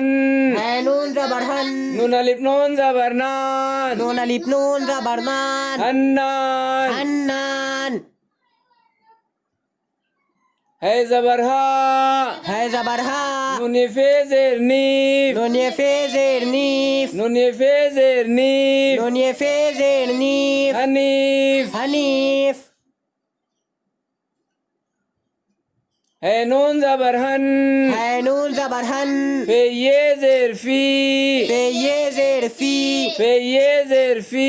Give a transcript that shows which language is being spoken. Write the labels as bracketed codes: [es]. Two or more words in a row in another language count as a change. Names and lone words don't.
[ur] ہے نون زبرہن نون الف نون زبرنان نون الف نون زبرنان हन्नान अन्नान ہے زبر ہا ہے زبر ہا نون فے زیر نیف نون یے فے زیر نیف نون فے زیر نیف نون یے فے زیر نیف हनीफ हनीफ ہے نون زبر ہن ہے نون زبر ہن فے یے زیر فی فے یے زیر فی فے یے زیر فی